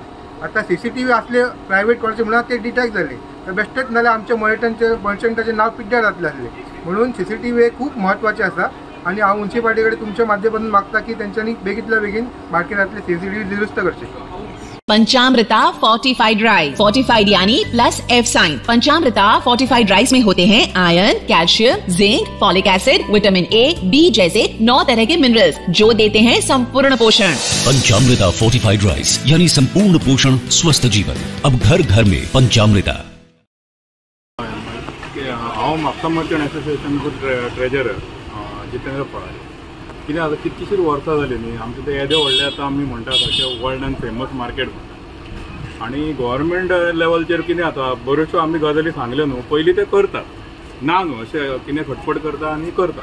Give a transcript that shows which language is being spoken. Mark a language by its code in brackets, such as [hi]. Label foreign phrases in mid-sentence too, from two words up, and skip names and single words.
[kok] आता CCTV असले [en] private college [kok] म्हणून ते डिटेक्ट जाले, तर बेश्टेच नाल्यार आमच्या मर्चंटाचे नाव पिड्ड्यार जातले आसले। म्हणून CCTV हे खूब म्हत्वाचे आसा आनी हांव म्युनिसिपालिटी कडेन तुमच्या माध्यमातून मागता की तेंच्यांनी बेगींतल्या बेगीन मार्केटांतले CCTV दुरुस्त करचे। [en] Panchamrita fortified rice, fortified यानी plus F sign. [hi] पंचामृता [en] fortified rice [hi] में होते हैं आयरन, कैल्शियम, जिंक, [en] folic acid, vitamin A, B [hi] जैसे 9 तरह के मिनरल्स जो देते हैं संपूर्ण पोषण। पंचामृता [en] fortified rice [hi] यानी संपूर्ण पोषण, स्वस्थ जीवन। अब घर घर में पंचामृता। [kok] हांव म्हापसा मर्चंट एसोसिएशनचो ट्रेजरर जितेंद्र पळार। कितें आतां कितलीशींच वर्सां जालीं न्ही, आमचें तें येदें व्हडलें आतां आमी म्हणटा तशें [en] world end famous market [kok] म्हणटा। आनी गव्हर्मेंट लेवलचेर कितें जाता, बऱ्योचश्यो आमी गजाली सांगल्यो न्हू, पयलीं ते करतात ना न्हू, अशें कितें खटपट करता आनी करता।